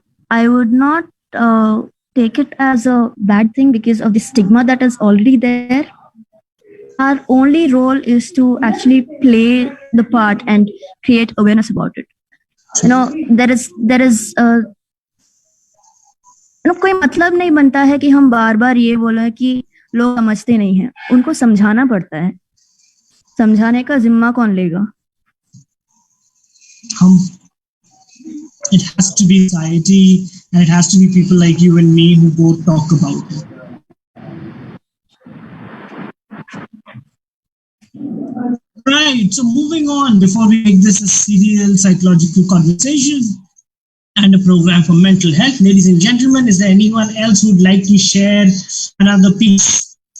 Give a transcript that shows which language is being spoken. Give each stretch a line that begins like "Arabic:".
English: I would not take it as a bad thing because of the stigma that is already there. Our only role is to actually play the part and create awareness about it. There is
Hindi: कोई मतलब नहीं बनता है कि हम बार बार ये बोले कि लोग समझते नहीं हैं. उनको समझाना पड़ता है. समझाने का जिम्मा कौन लेगा?
English: It has to be society, and it has to be people like you and me who both talk about it. Right, so moving on, before we make this a serial psychological conversation and a program for mental health, ladies and gentlemen, is there anyone else who would like to share another piece?